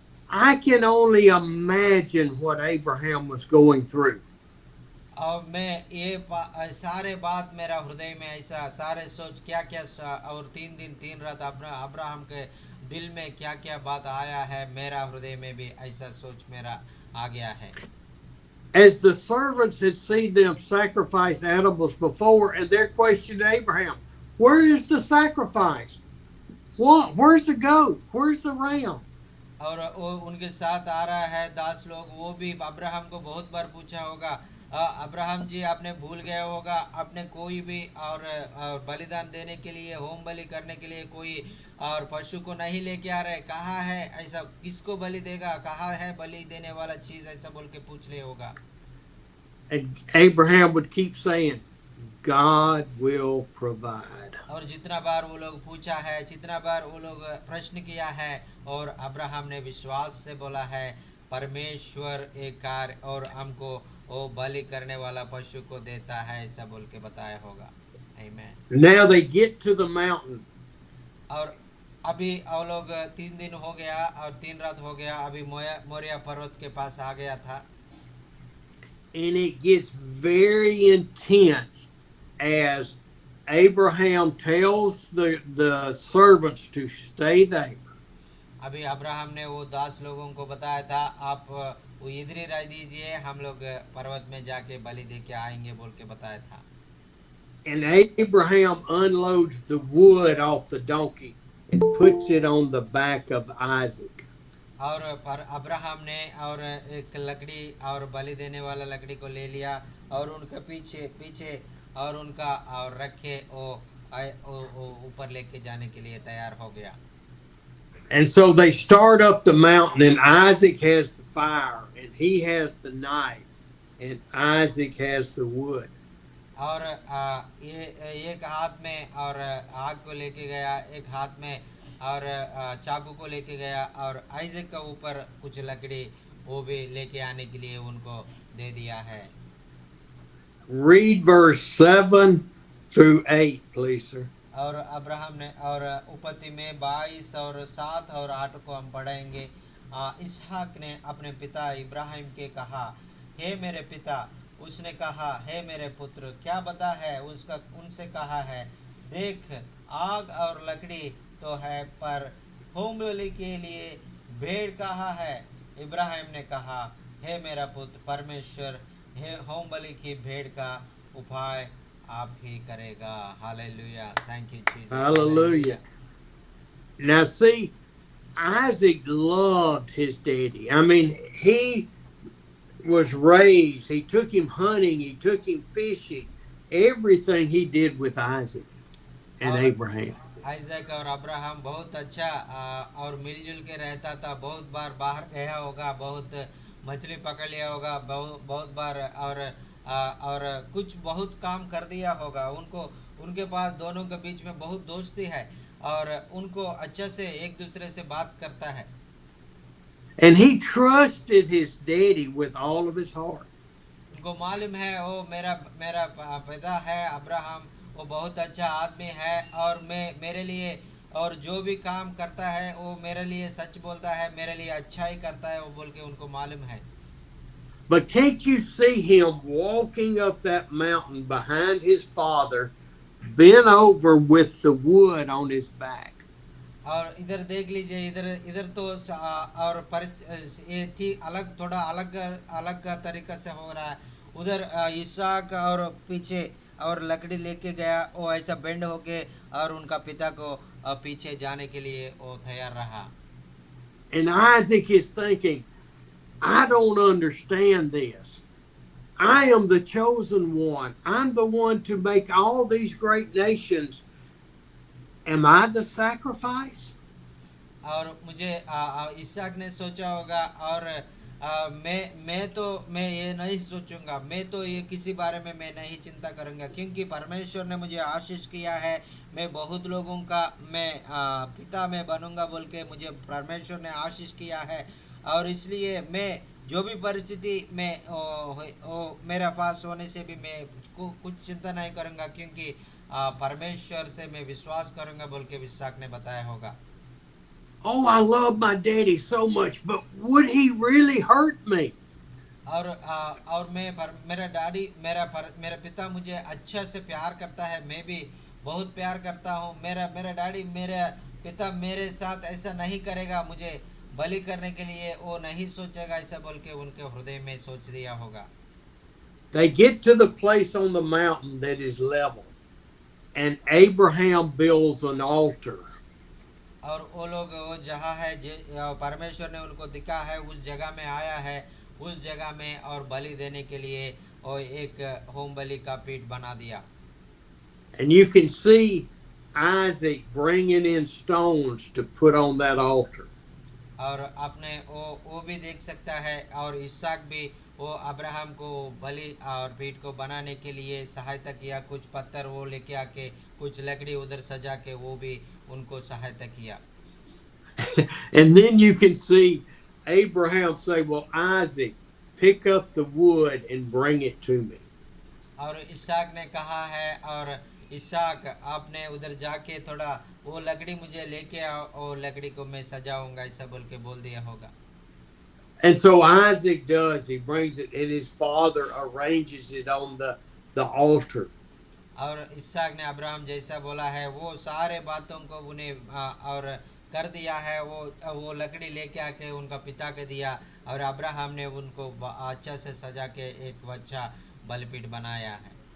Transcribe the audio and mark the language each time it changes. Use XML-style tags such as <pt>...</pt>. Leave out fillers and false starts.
<en>I can only imagine what Abraham was going through.</en> <hi>और मैं सारे बात मेरा हृदय में ऐसा सारे सोच क्या क्या, और 3 दिन 3 रात अब्राहम के दिल में क्या क्या बात आया है, मेरा हृदय में भी ऐसा सोच मेरा आ गया है।</hi> <en>As the servants had seen them sacrifice animals before, and their question to Abraham, "Where is the sacrifice? Where's the goat? Where's the ram?"</en> <hi>और वो उनके साथ आ रहा है दास लोग, वो भी अब्राहम को बहुत बार पूछा होगा, अब्राहम जी आपने भूल गए होगा, आपने कोई भी और बलिदान देने के लिए, होम बलि करने के लिए कोई और पशु को नहीं लेके आ रहे, कहाँ है, ऐसा किसको बलि देगा, कहाँ है बलि देने वाला चीज, ऐसा बोल के पूछ ले होगा।</hi> <en>And Abraham would keep saying, "God will provide."</en> <hi>और जितना बार वो लोग पूछा है, जितना बार वो लोग प्रश्न किया है, और अब्राहम ने विश्वास से बोला है, परमेश्वर एक कार्य और हमको वो बलि करने वाला पशु को देता है, ऐसा बोल के बताया होगा। आमीन।</hi> <en>Now they get to the mountain.</en> <hi>और अभी वो लोग 3 दिन हो गया और 3 रात हो गया, अभी मोरिया पर्वत के पास आ गया था।</hi> <en>And it gets very intense as Abraham tells the servants to stay there.</en> <hi>अभी अब्राहम ने वो दास लोगों को बताया था, आप वो इधर ही रह दीजिए, हम लोग पर्वत में जाके बलि दे के आएंगे, बोल के बताया था।</hi> <en>And Abraham unloads the wood off the donkey and puts it on the back of Isaac.</en> <hi>और अब्राहम ने और एक लकड़ी और बलि देने वाला लकड़ी को ले लिया, और उनके पीछे पीछे और उनका और रखे वो ऊपर लेके जाने के लिए तैयार हो गया।</hi> <en>And so they start up the mountain, and Isaac has the fire, and he has the knife, and Isaac has the wood.</en> <hi>और ये एक हाथ में और आग को लेके गया, एक हाथ में और चाकू को लेके गया, और आइजक का ऊपर कुछ लकड़ी वो भी लेके आने के लिए उनको दे दिया है।</hi> <en>Read verse 7 through 8, please, sir.</en> <hi>और अब्राहम ने और उपति में 22 और 7 और 8 को हम पढ़ेंगे। इसहाक ने अपने पिता इब्राहिम के कहा, हे मेरे पिता। उसने कहा, हे मेरे पुत्र, क्या बता है? उनसे कहा है, देख आग और लकड़ी तो है, पर होम बलि के लिए भेड़ कहाँ है? इब्राहिम ने कहा, हे मेरा पुत्र, परमेश्वर हे होम बलि की भेड़ का उपाय आप ही करेगा।</hi> <en>Hallelujah, thank you Jesus. Hallelujah. Now, see, Isaac loved his daddy. I mean, he was raised, he took him hunting, he took him fishing, everything he did with Isaac and Abraham.</en> <hi>Isaac और Abraham बहुत अच्छा और मिलजुल के रहता था, बहुत बार बाहर गया होगा, बहुत मछली पकड़ लिया होगा, बहुत बार और और कुछ बहुत काम कर दिया होगा उनको। उनके पास दोनों के बीच में बहुत दोस्ती है और उनको अच्छे से एक दूसरे से बात करता है।</hi> <en>And he trusted his daddy with all of his heart.</en> <hi>उनको मालूम है वो मेरा मेरा पिता है अब्राहम, वो बहुत अच्छा आदमी है और मैं मेरे लिए और जो भी काम करता है वो मेरे लिए सच बोलता है, मेरे लिए अच्छा ही करता है, वो बोल के उनको मालूम है।</hi> <en>But can't you see him walking up that mountain behind his father, bent over with the wood on his back?</en> <hi>और इधर देख लीजिए, इधर इधर तो और ये ठीक अलग, थोड़ा अलग अलग तरीका से हो रहा है। उधर इसहाक और पीछे और लकड़ी लेके गया, वो ऐसा बेंड होके और उनका पिता को पीछे जाने के लिए वो तैयार रहा।</hi> <en>And Isaac is thinking, I don't understand this. I am the chosen one. I'm the one to make all these great nations. Am I the sacrifice?</en> <hi>और मुझे इसहाक ने सोचा होगा और मैं ये नहीं सोचूंगा, मैं तो ये किसी बारे में मैं नहीं चिंता करूंगा, क्योंकि परमेश्वर ने मुझे आशीष किया है, मैं बहुत लोगों का मैं पिता में बनूंगा बोल के मुझे परमेश्वर ने आशीष किया है। और इसलिए मैं जो भी परिस्थिति में मेरा पास होने से भी मैं कुछ चिंता नहीं करूंगा, क्योंकि परमेश्वर से मैं विश्वास करूंगा बोल के इसहाक ने बताया होगा। Oh, I love my daddy so much, but would he really hurt me? और मेरा डैडी मेरा पिता मुझे अच्छा से प्यार करता है, मैं भी बहुत प्यार करता हूँ। मेरा मेरा डैडी मेरा पिता मेरे साथ ऐसा नहीं करेगा, मुझे बलि करने के लिए वो नहीं सोचेगा, ऐसा बोल के उनके हृदय में सोच दिया होगा।</hi> <en>They get to the place on the mountain that is level, and Abraham builds an altar.</en> <hi>और वो लोग वो जगह है परमेश्वर ने उनको दिखा है, उस जगह में आया है, उस जगह में और बलि देने के लिए और एक होम बलि का पीठ बना दिया।</hi> <en>And you can see Isaac bringing in stones to put on that altar.</en> <hi>और आपने वो भी देख सकता है, और इसहाक भी वो अब्राहम को बलि और पीठ को बनाने के लिए सहायता किया, कुछ पत्थर वो लेके आके कुछ लकड़ी उधर सजा के वो भी उनको सहायता किया।</hi> <en>And then you can see Abraham say, well, Isaac, pick up the wood and bring it to me.</en> <hi>और इसहाक ने कहा है, और इसहाक आपने उधर जाके थोड़ा वो लकड़ी मुझे लेके आओ और लकड़ी को मैं सजाऊंगा, ऐसा बोल के बोल दिया होगा।</hi> <en>And so Isaac does. He brings it, and his father arranges it on the altar.</en> <hi>और इसहाक ने अब्राहम जैसा बोला है वो सारे बातों को उन्हें और कर दिया है। वो लकड़ी लेके आके उनका पिता के दिया, और अब्राहम ने उनको अच्छा से सजा के एक अच्छा बलिपीठ बनाया है।</hi>